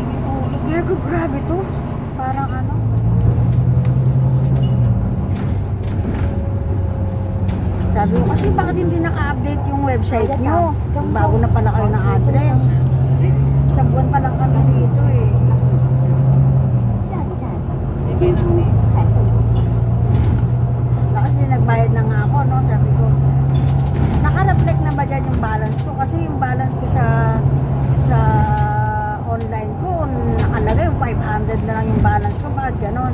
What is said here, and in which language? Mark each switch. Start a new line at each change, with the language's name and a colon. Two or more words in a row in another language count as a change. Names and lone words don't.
Filipino: Hulog. Virgo, grabe to. Parang ano. Sabi ko kasi bakit hindi naka-update yung website nyo? Bago na pala kayo ng address. Sa buwan pa lang kami dito eh.
Chinese: 下一站
Filipino: Ibay lang din.
Chinese: 彩虹
Filipino: Kasi nagbayad na nga ako, no? Sabi ko, naka-reflect na ba dyan yung balance ko? Kasi yung balance ko sa online nakalagay yung 500 na lang yung balance ko, bakit ganon?